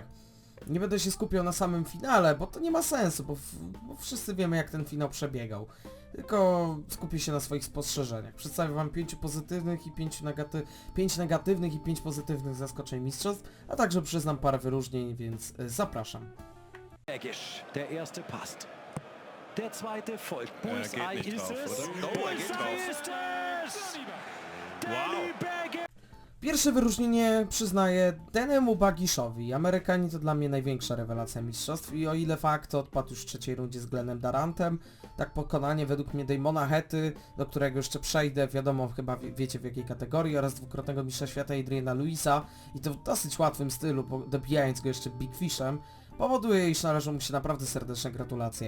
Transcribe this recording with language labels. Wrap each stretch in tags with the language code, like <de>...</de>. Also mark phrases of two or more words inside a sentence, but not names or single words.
<pl>Nie będę się skupiał na samym finale, bo to nie ma sensu, bo wszyscy wiemy, jak ten finał przebiegał. Tylko skupię się na swoich spostrzeżeniach. Przedstawię wam 5 pozytywnych i 5 negatywnych i 5 pozytywnych zaskoczeń mistrzostw, a także przyznam parę wyróżnień, więc zapraszam.</pl> <de>Der erste passt. Der zweite folgt. Bullseye geht nicht ist drauf, es. oder? Oh, geht Bullseye drauf. ist es! Danny Berger!</de> <pl>Pierwsze wyróżnienie przyznaję Danemu Bagiszowi. Amerykanin to dla mnie największa rewelacja mistrzostw i o ile fakt odpadł już w trzeciej rundzie z Glennem Darantem, tak pokonanie według mnie Damona Hetty, do którego jeszcze przejdę, wiadomo, chyba wiecie w jakiej kategorii, oraz dwukrotnego mistrza świata Adriana Lewisa i to w dosyć łatwym stylu, dobijając go jeszcze Big Fishem, powoduje, iż należą mu się naprawdę serdeczne gratulacje.</pl>